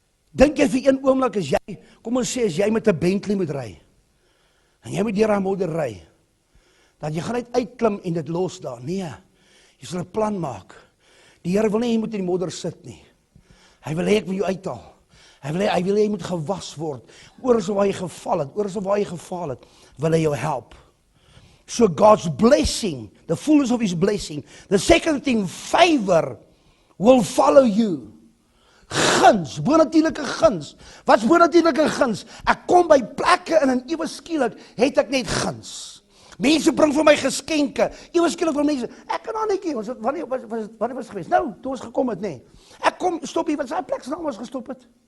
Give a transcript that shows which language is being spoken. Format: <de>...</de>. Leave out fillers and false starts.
<af>Dink jy vir een oomblik as jy, kom ons sê as jy met 'n Bentley moet ry, en jy moet deur daai modder ry, dat jy gaan net uitklim en dit los daar. Nee, jy sal 'n plan maak. Die Here wil nie jy moet in die modder sit nie. Hy wil hê ek moet jou uithaal. Hy wil hê jy moet gewas word. Oral waar jy geval het, wil hy jou help.</af> <en>So God's blessing, the fullness of His blessing. The second thing, favor will follow you.</en> <af>Guns, bonatuurlike guns. Wat's bonatuurlike guns? Ek kom by plekke en ewe skielik het ek net guns. Mense bring vir my geskenke. Ewe skielik vir mense. Ek kan Annetjie, wanneer was gewees? Nou, toe ons gekom het, nê. Ek kom stop hier, wat is daai plek se naam ons gestop het?</af>